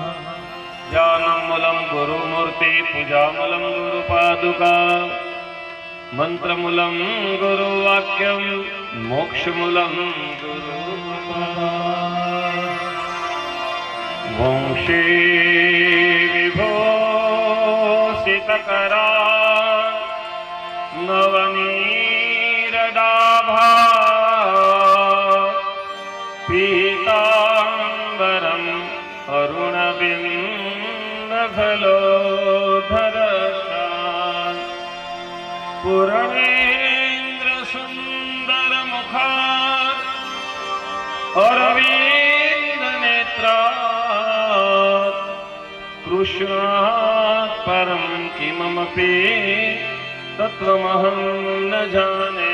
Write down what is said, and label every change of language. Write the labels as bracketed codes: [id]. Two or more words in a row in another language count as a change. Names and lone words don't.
[sa] જ્ઞાનમૂલં ગુરુમૂર્તિ પૂજામૂલં ગુરુપાદુકા મંત્રમૂલં ગુરુવાક્યં મોક્ષમૂલં ગુરુકૃપા. વંશી વિભૂષિતકરા નવનીરદાભા पीताम्बरम् अरुणबिम्बफलोधरशात् पूर्णेन्द्रसुन्दरमुखात् अरविन्दनेत्रात् कृष्णात् परं किमपि तत्त्वमहं न जाने।